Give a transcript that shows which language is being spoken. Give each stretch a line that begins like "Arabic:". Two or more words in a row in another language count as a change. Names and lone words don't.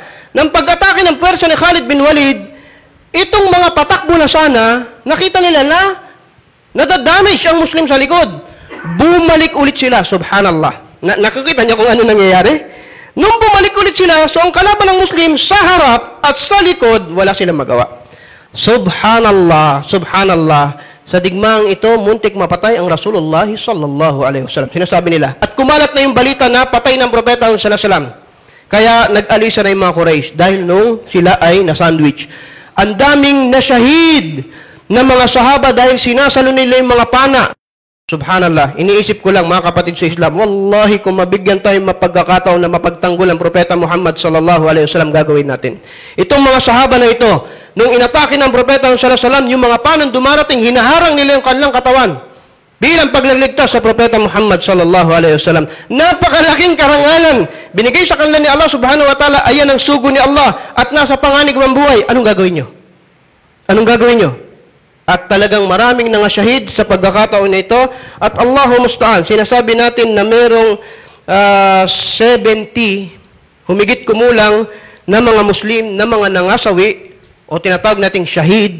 Filipino: Nang pag-atake ng pwersa ni Khalid bin Walid, itong mga patakbo na sana, nakita nila na nadadamage ang Muslim sa likod. Bumalik ulit sila, subhanallah. Nakikita niyo kung ano nangyayari? Nung bumalik ulit sila, so ang kalaban ng Muslim sa harap at sa likod, wala silang magawa.
Arabic: Subhanallah, subhanallah.
Filipino: Sa digmaang ito, muntik mapatay ang Rasulullah
Arabic: sallallahu alaihi wasallam.
Filipino: Sinasabi nila. At kumalat na yung balita na patay ng propeta
Arabic: sallallahu alaihi wasallam.
Filipino: Kaya nag-alisa na yung mga Quraysh dahil nung sila ay na-sandwich. Ang daming nasyahid ng mga sahaba dahil sinasalo nila yung mga pana. Subhanallah, iniisip ko lang mga kapatid sa Islam, wallahi kung mabigyan tayo mapagkakataon na mapagtanggol ang propeta Muhammad
Arabic: sallallahu alaihi wasallam,
Filipino: gagawin natin. Itong mga sahaba na ito, nung inatake ng propeta
Arabic: sallallahu alaihi wasallam,
Filipino: yung mga panang dumarating, hinaharang nila yung kanilang katawan bilang pagliligtas sa propeta Muhammad
Arabic: sallallahu alaihi wasallam.
Filipino: Napakalaking karangalan binigay sa kanila ni Allah
Arabic: subhanahu wa ta'ala.
Filipino: Ayan ang sugo ni Allah at nasa panganib ng buhay. Anong gagawin nyo? Anong gagawin nyo? At talagang maraming nangasyahid sa pagkakataon na ito.
Arabic: At Allahu musta'an,
Filipino: sinasabi natin na merong 70, humigit kumulang, na mga Muslim, na mga nangasawi, o tinatawag nating syahid.